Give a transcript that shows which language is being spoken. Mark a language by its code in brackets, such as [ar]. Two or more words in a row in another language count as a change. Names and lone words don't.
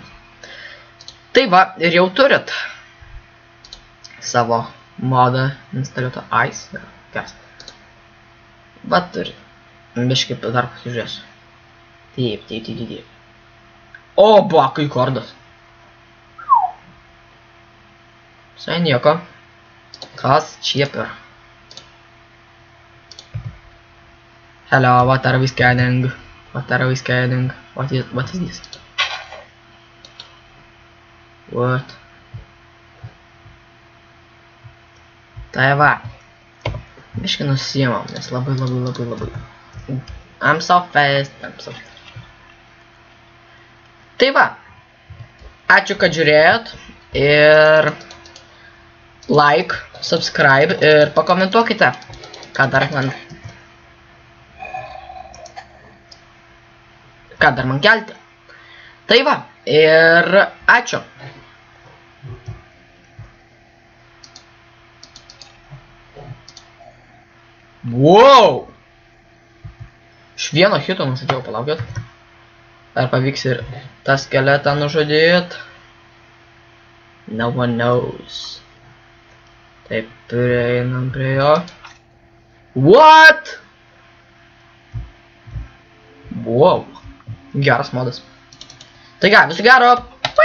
[lt] Tai va, ir jau turit savo modą instaliuotą Ice. Kas? Va turit. Biškai dar pasižiūrėsiu. Taip. O, bakai kordas. Visai nieko. Kas čia per? [en] Hello, what are we scanning? What is this? What? [lt] Tai va. Biškai nusiimam, nes labai. [en] I'm so fast. [lt] Tai va. Ačiū, kad žiūrėjot. Ir [en] like, subscribe [lt] ir pakomentuokite, ką dar man kelti. Tai va, ir ačiū. Wow! Iš vieno hito nužudžiau, palaukit. Ar pavyks ir tą skeletą nužudėt? [en] No one knows. [lt] Taip, prieinam prie jo. [en] What? Wow. [lt] Geras modas. Tai ką, viso gero.